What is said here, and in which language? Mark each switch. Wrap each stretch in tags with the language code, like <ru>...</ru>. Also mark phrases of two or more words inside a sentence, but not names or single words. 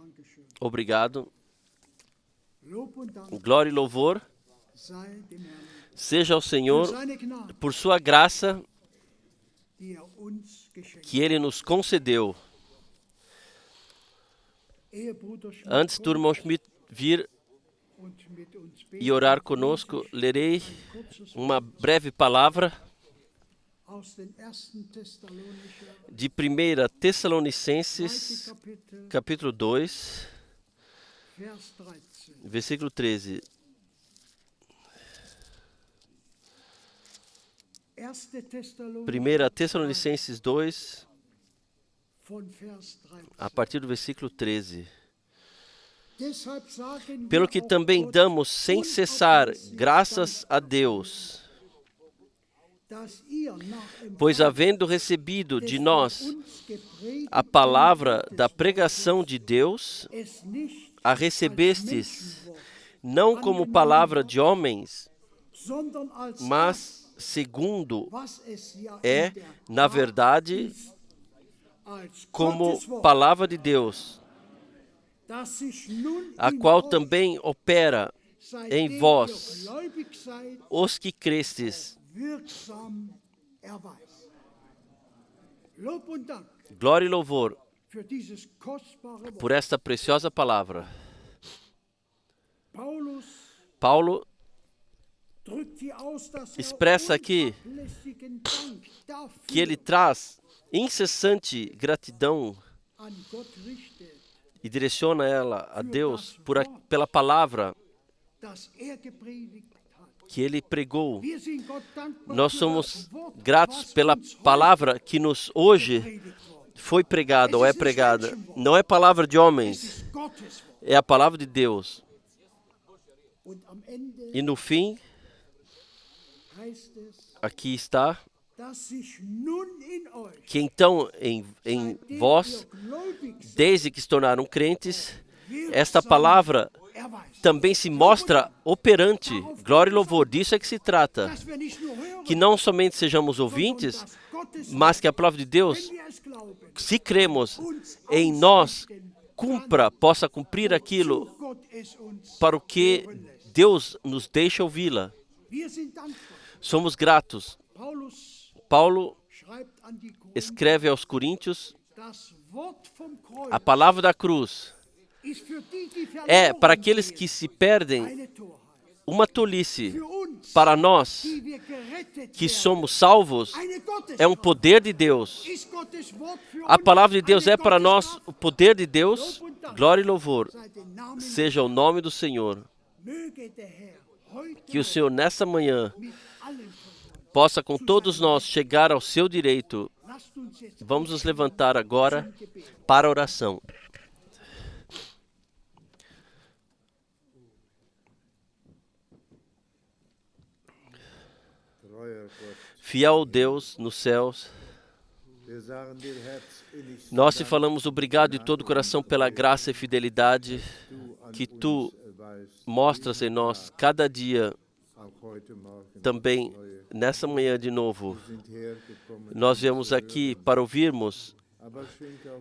<pt>Obrigado. Glória e louvor Seja ao</pt> <de>für</de> <pt>Senhor</pt> <de>seine Gnade,</de> <pt>por sua graça</pt> <de>die uns geschenkt</de> <pt>que Ele nos concedeu.</pt> <de>hat. Ehe Bruder Schmidt</de> <pt>Antes do irmão Schmidt vir</pt> <de>und mit uns</de> <pt>e orar</pt> <de>beten,</de> <pt>conosco,</pt> <de>lese ich</de> <pt>lerei</pt> <de>ein kurzes</de> <pt>uma</pt> <de>Wort</de> <pt>breve palavra</pt> <de>aus den 1. Thessalonicher,</de> <pt>de 1 Tessalonicenses,</pt> <de>2. Kapitel,</de> <pt>capítulo 2,</pt> <de>Vers 13.</de> <pt>versículo 13. 1. 1 Tessalonicenses 2,</pt> <de>von Vers 13.</de> <pt>a partir do versículo 13.</pt> <de>Deshalb sagen</de> <pt>Pelo</pt> <de>wir</de> <pt>que</pt> <de>auch</de> <pt>também</pt> <de>Gott</de> <pt>damos sem cessar</pt> <de>unablässig</de> <pt>graças a</pt> <de>Dank</de> <pt>Deus,</pt> <de>dafür, dass ihr nach</de> <pt>pois</pt> <de>Empfang</de> <pt>havendo recebido</pt> <de>des</de> <pt>de</pt> <de>von</de> <pt>nós</pt> <de>uns gepredigten</de> <pt>a palavra</pt> <de>Wortes</de> <pt>da pregação de Deus,</pt> <de>es nicht</de> <pt>a</pt> <de>als</de> <pt>recebestes</pt> <de>Menschenwort,</de> <pt>não como palavra de homens,</pt> <de>sondern als das,</de> <pt>mas segundo</pt> <de>was es ja</de> <pt>é,</pt> <de>in der</de> <pt>na</pt> <de>Tat</de> <pt>verdade,</pt> <de>ist, als</de> <pt>como</pt> <de>Gottes Wort,</de> <pt>palavra de Deus,</pt> <de>das sich nun</de> <pt>a</pt> <de>in</de> <pt>qual</pt> <de>euch,</de> <pt>também opera</pt> <de>seitdem</de> <pt>em vós,</pt> <de>ihr gläubig seid,</de> <pt>os que crestes.</pt> <de>wirksam erweist. Lob und Dank</de> <pt>Glória e louvor</pt> <de>für dieses kostbare Wort.</de> <pt>por esta preciosa palavra.</pt> <de>Paulus</de> <pt>Paulo</pt> <de>drückt hier aus, dass</de> <pt>expressa aqui</pt> <de>unablässigen Dank dafür</de> <pt>que ele traz incessante gratidão</pt> <de>an Gott richtet,</de> <pt>e direciona ela a Deus pela palavra</pt> <de>das gepredigt hat.</de> <pt>que ele pregou.</pt> <de>Wir sind Gott dankbar</de> <pt>Nós</pt> <de>für</de> <pt>somos</pt> <de>das Wort,</de> <pt>gratos</pt> <de>was</de> <pt>pela</pt> <de>uns heute</de> <pt>palavra que nos hoje</pt> <de>gepredigt worden.</de> <pt>foi pregada ou é pregada. Não é palavra de</pt> <de>Es</de> <pt>homens,</pt> <de>ist Gottes Wort.</de> <pt>é a palavra de Deus.</pt> <de>Und am Ende</de> <pt>E no fim,</pt> <de>heißt es,</de> <pt>aqui está,</pt> <de>dass sich nun in euch,</de> <pt>que então em</pt> <de>seitdem</de> <pt>vós,</pt> <de>ihr gläubig seid,</de> <pt>desde que se tornaram crentes,</pt> <de>wirksam</de> <pt>esta palavra</pt> <de>erweist.</de> <pt>também se mostra operante. Glória e louvor, disso é que se trata.</pt> <de>Dass wir nicht nur hören,</de> <pt>Que não somente sejamos</pt> <de>sondern</de> <pt>ouvintes,</pt> <de>dass Gottes</de> <pt>mas que a</pt> <de>Wort,</de> <pt>palavra de Deus,</pt> <de>wenn wir es glauben,</de> <pt>se cremos</pt> <de>uns</de> <pt>em nós,</pt> <de>ausrichten</de> <pt>possa cumprir aquilo</pt> <de>wozu Gott es uns</de> <pt>para o que</pt> <de>hören lässt.</de> <pt>Deus nos deixa ouvi-la.</pt> <de>Wir sind dankbar.</de> <pt>Somos gratos.</pt> <de>Paulus</de> <pt>Paulo</pt> <de>schreibt an die Korinther,</de> <pt>escreve aos Coríntios,</pt> <de>das Wort vom Kreuz</de> <pt>a palavra da cruz</pt> <de>ist für die, die</de> <pt>é</pt> <de>verloren</de> <pt>para aqueles</pt> <de>gehen,</de> <pt>que se perdem</pt> <de>eine Torheit.</de> <pt>uma tolice.</pt> <de>Für uns,</de> <pt>Para nós</pt> <de>die wir gerettet</de> <pt>que</pt> <de>werden,</de> <pt>somos salvos,</pt> <de>eine</de> <pt>é um</pt> <de>Gotteskraft.</de> <pt>poder de Deus.</pt> <de>Ist Gottes Wort für</de> <pt>A</pt> <de>uns</de> <pt>palavra de Deus</pt> <de>eine</de> <pt>é para nós</pt> <de>Gotteskraft?</de> <pt>o poder de Deus. Glória e louvor</pt> <de>Sei dem Namen</de> <pt>seja o nome do Senhor.</pt> <de>möge der Herr heute</de> <pt>Que o Senhor nessa manhã</pt> <de>mit allen von uns.</de> <pt>possa com todos nós chegar ao seu direito.</pt> <de>Lasst uns jetzt</de> <pt>Vamos nos levantar agora para a oração.</pt> <de>Treuer Gott,</de> <pt>Fiel Deus nos céus,</pt> <de>wir sagen dir herzlich</de> <pt>nós te falamos obrigado de todo o coração pela graça e fidelidade que</pt> <de>an</de> <pt>tu</pt> <de>uns erweist,</de> <pt>mostras em nós cada dia,</pt> <de>auch heute Morgen.</de> <pt>também nessa manhã de novo.</pt> <de>Wir sind hergekommen,</de> <pt>Nós viemos aqui para ouvirmos,</pt> <de>aber schenke auch</de>